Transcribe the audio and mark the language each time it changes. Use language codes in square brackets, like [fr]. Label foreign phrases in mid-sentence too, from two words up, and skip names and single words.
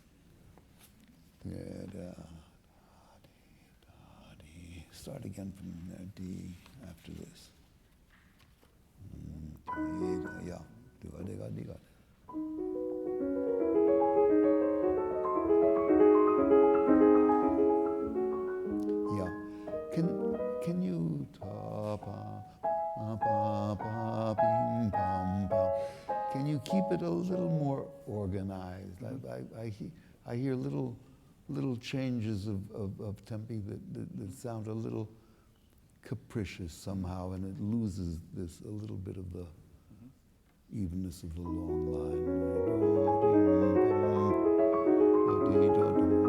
[en] Start again from D after this. Yeah. Yeah. Can you ta pa pa pa bing pam pam? Can you keep it a little more organized? I hear little changes of tempi that sound a little capricious somehow, and it loses this a little bit of the evenness of the long line.